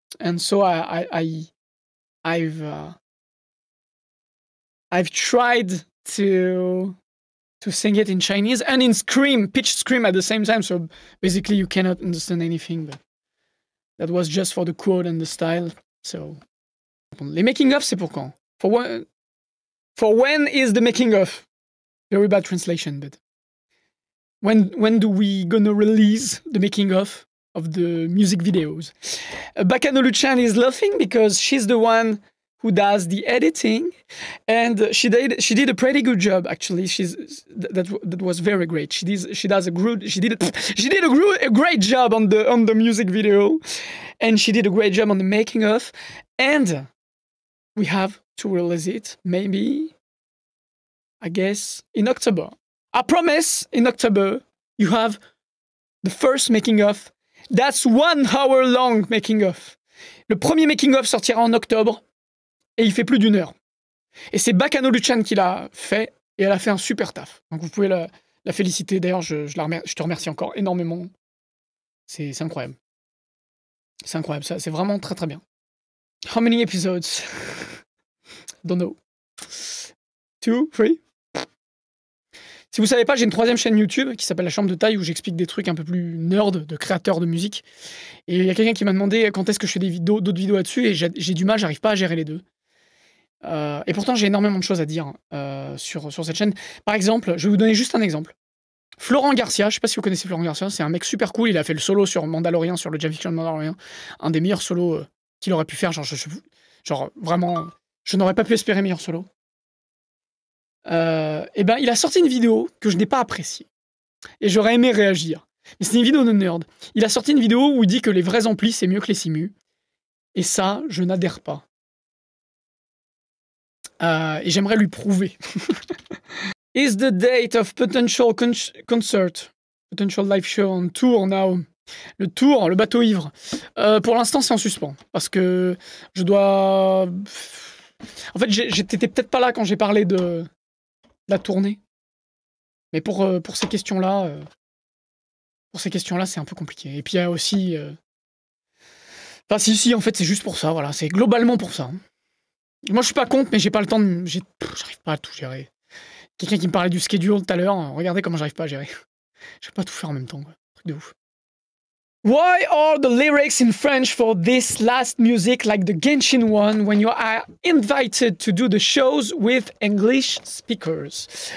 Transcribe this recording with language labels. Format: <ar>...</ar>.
<en>And so I've tried to sing it in Chinese and in scream, pitch scream at the same time. So basically you cannot understand anything, but that was just for the quote and the style.</en> <fr>So, les making of, c'est pour quand?</fr> <en>For when is the making of? Very bad translation, but when do we gonna release the making of the music videos? Bakanolu-chan is laughing because she's the one who does the editing, and she did a pretty good job, actually. That was very great. She did a great job on the music video, and she did a great job on the making of, and we have to release it maybe, I guess, in October. I promise, in October you have the first making of. That's 1 hour long making of.</en> <fr>Le premier making of sortira en octobre. Et il fait plus d'1 heure. Et c'est Bakanolu-chan qui l'a fait, et elle a fait un super taf. Donc vous pouvez la féliciter. D'ailleurs, je te remercie encore énormément. C'est incroyable. C'est incroyable, ça, c'est vraiment très très bien.</fr> <en>How many episodes? Don't know. 2, 3?</en> <fr>Si vous savez pas, j'ai une 3e chaîne YouTube qui s'appelle La Chambre de Taille où j'explique des trucs un peu plus nerd de créateurs de musique. Et il y a quelqu'un qui m'a demandé quand est-ce que je fais d'autres vidéos là-dessus et j'ai du mal, j'arrive pas à gérer les deux. Et pourtant, j'ai énormément de choses à dire sur cette chaîne. Par exemple, je vais vous donner juste un exemple. Florent Garcia, je sais pas si vous connaissez Florent Garcia, c'est un mec super cool, il a fait le solo sur Mandalorian, sur le Jam Fiction de Mandalorian, un des meilleurs solos qu'il aurait pu faire, genre vraiment, je n'aurais pas pu espérer meilleur solo. Et ben, il a sorti une vidéo que je n'ai pas appréciée. Et j'aurais aimé réagir. Mais c'est une vidéo de nerd. Il a sorti une vidéo où il dit que les vrais amplis, c'est mieux que les simus. Et ça, je n'adhère pas. Et j'aimerais lui prouver. Is the date of potential concert, potential live show on tour now? Le tour, le bateau ivre. Pour l'instant, c'est en suspens. Parce que je dois... En fait, j'étais peut-être pas là quand j'ai parlé de la tournée. Mais pour ces questions-là, c'est un peu compliqué. Et puis il y a aussi... Enfin, si, en fait, c'est juste pour ça, voilà. C'est globalement pour ça. Moi, je suis pas contre, mais j'ai pas le temps de... J'arrive pas à tout gérer. Quelqu'un qui me parlait du schedule tout à l'heure, regardez comment j'arrive pas à gérer. Je peux pas tout faire en même temps, quoi. Truc de ouf.</fr> <en>Why are the lyrics in French for this last music like the Genshin one when you are invited to do the shows with English speakers?</en>